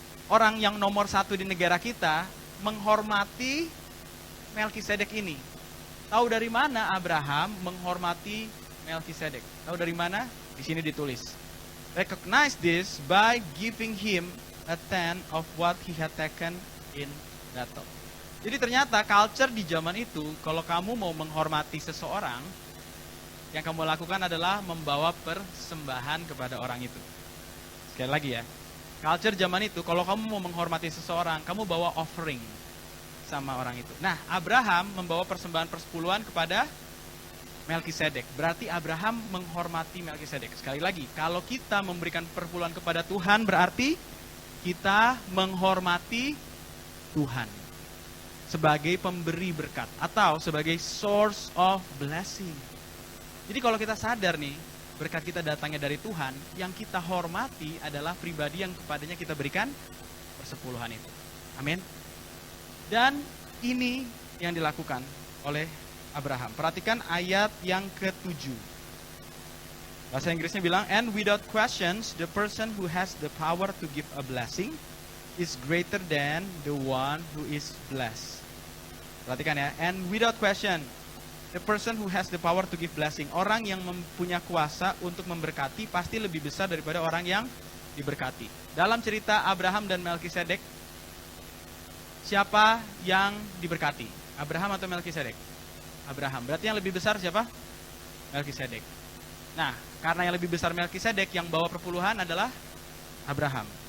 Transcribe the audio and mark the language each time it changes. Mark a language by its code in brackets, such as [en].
[id] Orang yang nomor satu di negara kita menghormati Melkisedek ini. Tahu dari mana Abraham menghormati Melkisedek? Tahu dari mana? Di sini ditulis. [en] Recognize this by giving him a tenth of what he had taken in battle. [id] Jadi ternyata culture di zaman itu, kalau kamu mau menghormati seseorang, yang kamu lakukan adalah membawa persembahan kepada orang itu. Sekali lagi ya, culture zaman itu, kalau kamu mau menghormati seseorang, kamu bawa offering sama orang itu. Nah, Abraham membawa persembahan persepuluhan kepada Melkisedek. Berarti Abraham menghormati Melkisedek. Sekali lagi, kalau kita memberikan perpuluhan kepada Tuhan, berarti kita menghormati Tuhan sebagai pemberi berkat atau sebagai [en] source of blessing. [id] Jadi kalau kita sadar nih, berkat kita datangnya dari Tuhan, yang kita hormati adalah pribadi yang kepadanya kita berikan persepuluhan itu. Amin. Dan ini yang dilakukan oleh Abraham. Perhatikan ayat yang ke-7. Bahasa Inggrisnya bilang, [en] and without questions, the person who has the power to give a blessing is greater than the one who is blessed. [id] Perhatikan ya, [en] and without question, the person who has the power to give blessing. [id] Orang yang mempunyai kuasa untuk memberkati pasti lebih besar daripada orang yang diberkati. Dalam cerita Abraham dan Melkisedek, siapa yang diberkati? Abraham atau Melkisedek? Abraham. Berarti yang lebih besar siapa? Melkisedek. Nah, karena yang lebih besar Melkisedek, yang bawa perpuluhan adalah Abraham.